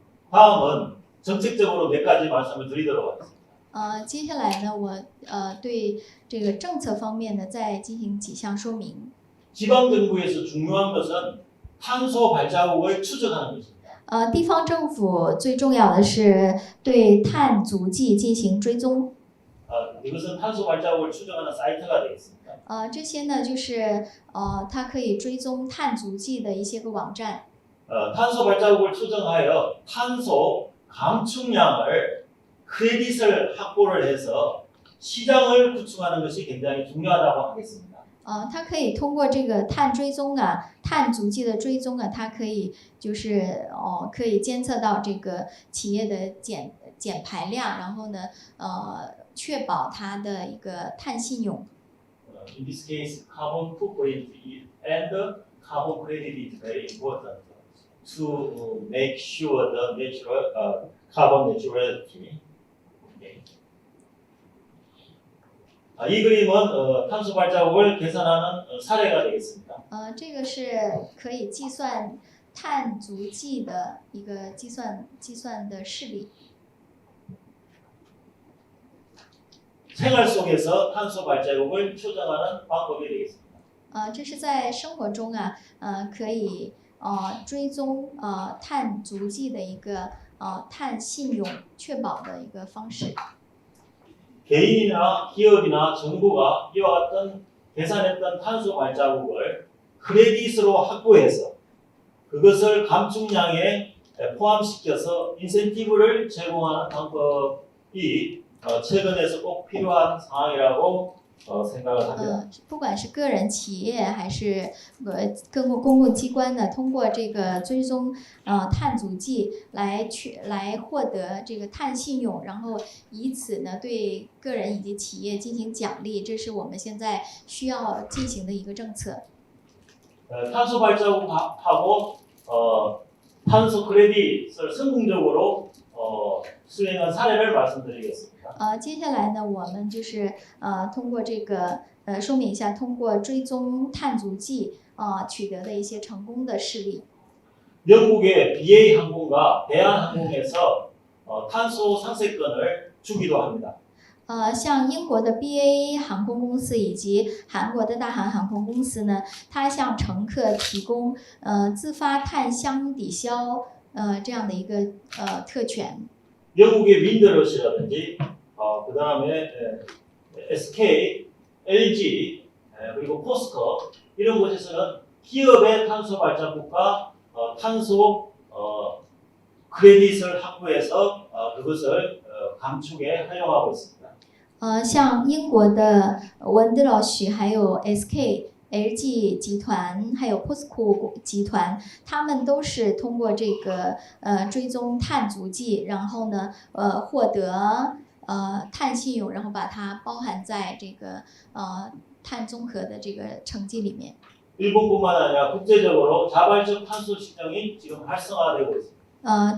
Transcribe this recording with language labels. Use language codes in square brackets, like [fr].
[ko] 다음은 정책적으로 몇 가지 말씀을 드리도록 하겠습니다. [zh] 接下来呢，我对这个政策方面呢，再进行几项说明。 [ko] 지방 정부에서 중요한 것은 탄소 발자국을 추적하는 것입니다. [zh] 地方政府最重要的是对碳足迹进行追踪。 [ko] 이것은 탄소 발자국을 추적하는 사이트가 되겠습니다. [zh] 这些呢，就是它可以追踪碳足迹的一些个网站。 [ko] 탄소 발자국을 추정하여 탄소 감축량을 크레딧을 확보를 해서 시장을 구축하는 것이 굉장히 중요하다고 하겠습니다. [zh] 它可以通过这个碳追踪啊、碳足迹的追踪啊，它可以就是可以监测到这个企业的减排量，然后呢，确保它的一个碳信用。 [en] In this case, carbon footprint and carbon credit is very important to make sure the natural carbon neutrality. [ko] 이 그림은 탄소 발자국을 계산하는 사례가 되겠습니다. [zh] 这个是可以计算碳足迹的一个计算的示例。 [ko] 생활 속에서 탄소 발자국을 추정하는 방법이 되겠습니다. [zh] 这是在生活中啊，可以追踪碳足迹的一个碳信用确保的一个方式。 [ko] 개인이나 기업이나 정부가 이와 같은 계산했던 탄소 발자국을 크레딧으로 확보해서 그것을 감축량에 포함시켜서 인센티브를 제공하는 방법이 최근에서 꼭 필요한 상황이라고 생각을 합니다. [zh] 不管是个人、企业还是公共机关呢，通过这个追踪碳足迹来获得这个碳信用，然后以此呢对个人以及企业进行奖励，这是我们现在需要进行的一个政策。 [ko] 탄소 발자국하고 탄소 크레딧을 성공적으로 수행한 사례를 말씀드리겠습니다. [zh] 接下来呢，我们就是通过这个说明一下，通过追踪碳足迹取得的一些成功的事例。 [ko] 영국의 BA 항공과 대한항공에서 탄소 상세권을 주기도 합니다. [zh] 像英国的 BA 航空公司以及韩国的大韩航空公司呢，它向乘客提供自发碳箱抵消这样的一个特权。 [ko] 영국의 윈드러시라든지 그다음에 SK, LG 그리고 포스코 이런 곳에서는 기업의 탄소 발자국과 탄소 크레딧을 확보해서 그것을 감축에 활용하고 있습니다. [zh] 像英国的 Windrush 还有 SK、LG 集团，还有 POSCO 集团，他们都是通过这个追踪碳足迹，然后呢获得碳信用，然后把它包含在这个碳综合的这个成绩里面。 [ko] 일본뿐만 아니라 국제적으로 자발적 탄소 시장이 지금 활성화되고 있습니다.